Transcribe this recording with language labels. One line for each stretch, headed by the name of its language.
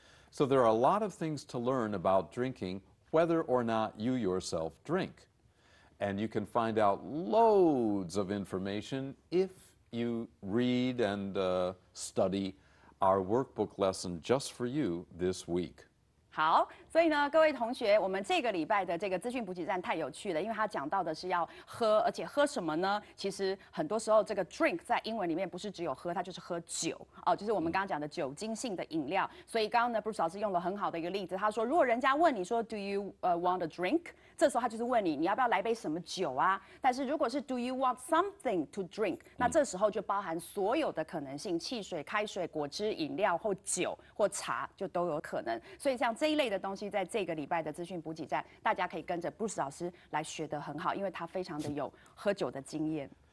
English: So there are a lot of things to learn about drinking, whether or not you yourself drink. And you can find out loads of information if you read and study our workbook lesson just for you this week.
Chinese: 好，所以呢，各位同学，我们这个礼拜的这个资讯补给站太有趣了，因为它讲到的是要喝，而且喝什么呢？其实很多时候这个 drink 在英文里面不是只有喝，它就是喝酒哦，就是我们刚刚讲的酒精性的饮料。所以刚刚呢，Bruce 老师用了很好的一个例子，他说，如果人家问你说
English: Do you want a drink？
Chinese: 这时候他就是问你要不要来杯什么酒啊？但是如果是
English: Do you want something to drink？
Chinese: 那这时候就包含所有的可能性，汽水、开水、果汁、饮料或酒或茶就都有可能。所以像这一类的东西，在这个礼拜的资讯补给站，大家可以跟着 Bruce 老师来学得很好，因为他非常的有喝酒的经验。